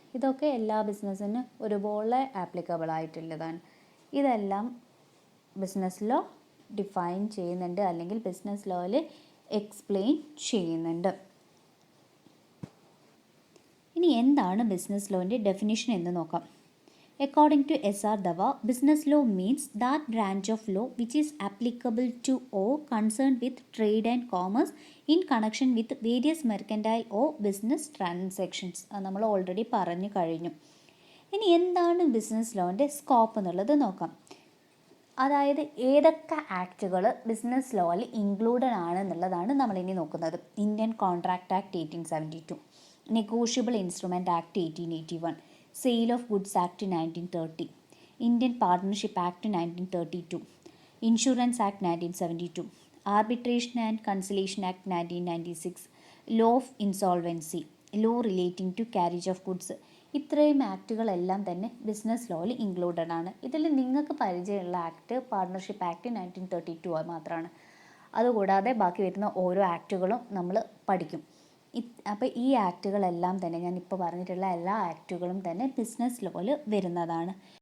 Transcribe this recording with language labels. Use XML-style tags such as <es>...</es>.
<ml>ഇതൊക്കെ എല്ലാ ബിസിനസ്സിനും ഒരുപോലെ ആപ്ലിക്കബിൾ ആയിട്ടുള്ളതാണ്. ഇതെല്ലാം ബിസിനസ് ലോ ഡിഫൈൻ ചെയ്യുന്നുണ്ട് അല്ലെങ്കിൽ ബിസിനസ് ലോയിൽ എക്സ്പ്ലെയിൻ ചെയ്യുന്നുണ്ട്. ഇനി എന്താണ് ബിസിനസ് ലോൻ്റെ ഡെഫിനിഷൻ എന്ന് നോക്കാം.</ml> <en>According to S.R. Dava, business law means that branch of law which is applicable to or concerned with trade and commerce in connection with various mercantile or business transactions.</en> <ml>നമ്മൾ already പറഞ്ഞു കഴിഞ്ഞു. ഇനി എന്താണ് business ലോൻ്റെ scope എന്നുള്ളത് നോക്കാം. അതായത് ഏതൊക്കെ ആക്റ്റുകൾ business ലോയിൽ included ആണ് എന്നുള്ളതാണ് നമ്മളിനി നോക്കുന്നത്. Indian contract act 1872, negotiable instrument act 1881, sale of goods act 1930,</ml> <en>Indian Partnership Act 1932, Insurance Act 1972, Arbitration and Conciliation Act 1996, Law of Insolvency, Law Relating to Carriage of Goods.</en> <ml>ഇത്രയും ആക്റ്റുകളെല്ലാം തന്നെ ബിസിനസ് ലോയിൽ ഇൻക്ലൂഡഡ് ആണ്. ഇതിൽ നിങ്ങൾക്ക് പരിചയമുള്ള ആക്ട് പാർട്ണർഷിപ്പ് ആക്ട് 1932 മാത്രമാണ്. അതുകൂടാതെ ബാക്കി വരുന്ന ഓരോ ആക്റ്റുകളും നമ്മൾ പഠിക്കും. അപ്പോൾ ഈ ആക്റ്റുകളെല്ലാം തന്നെ ഞാനിപ്പോൾ പറഞ്ഞിട്ടുള്ള എല്ലാ ആക്റ്റുകളും തന്നെ ബിസിനസ് ലോയിൽ വരുന്നതാണ്.</ml>